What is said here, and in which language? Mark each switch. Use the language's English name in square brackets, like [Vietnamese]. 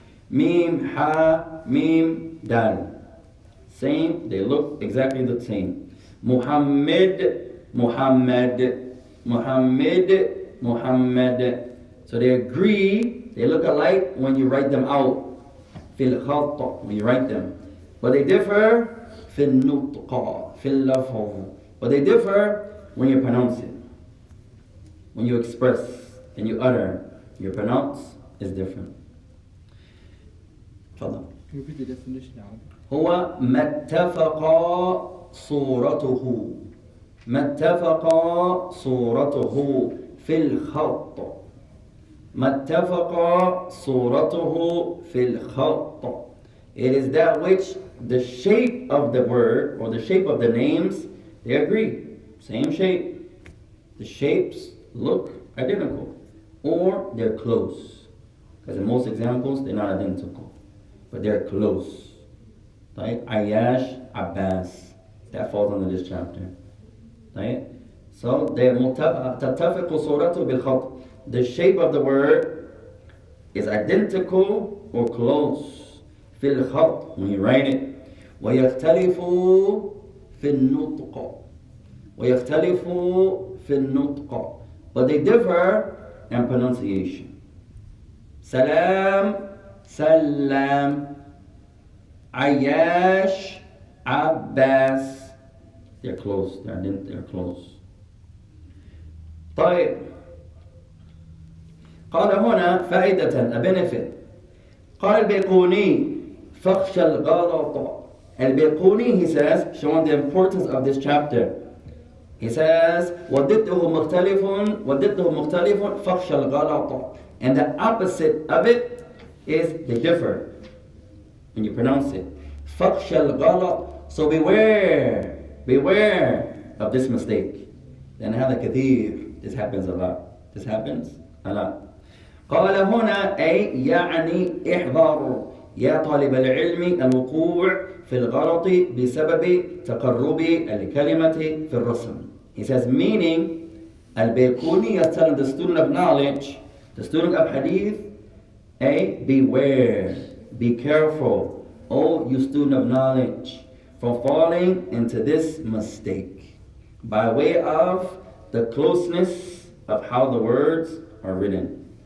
[English] Mim, ha, mim, dal. Same, they look exactly the same. Muhammad, Muhammad, Muhammad, Muhammad. So they agree, they look alike when you write them out. [Arabic] في الخط, [English] when you write them. But they differ [Arabic] في النطق, في اللفظ. [English] But they differ when you pronounce it. When you express and you utter, your pronounce is different. [Arabic] تفضل. [English] Repeat the definition now. [Arabic] هو ما اتفق صورته ما اتفق صورته في الخط ما اتفق صورته في الخط. [English] It is that which the shape of the word or the shape of the names, they agree. Same shape. The shapes look identical or they're close. Because in most examples, they're not identical, but they're close. Right? Ayash, Abbas. That falls under this chapter. Right? [Arabic] So, تتفق صورته بالخط. [English] The shape of the word is identical or close. [Arabic] في الخط, [English] when you write it. [Arabic] ويختلف في النطق. ويختلف في النطق. [English] But they differ in pronunciation. Salam, Salam. Ayash, Abbas. They're close. They're close. طيب. [Arabic] قال هنا فائدة, [English] a benefit. [Arabic] قال البيقوني فخشى الغلط. [English] البيقوني, he says, showing the importance of this chapter. He says, [Arabic] وضده مختلف فخشى الغلط. [English] And the opposite of it is they differ when you pronounce it. [Arabic] فخشى الغلط. [English] So beware of this mistake. [Arabic] Then هذا كثير. [English] This happens a lot. This happens a lot. [Arabic] قال هنا أي يعني احذر يا طالب العلم الوقوع في الغلط بسبب تقرب الكلمة في الرسم. [English] He says, meaning البيقوني is telling the student of knowledge, the student of hadith, beware, be careful, oh you student of knowledge, from falling into this mistake by way of the closeness of how the words are written.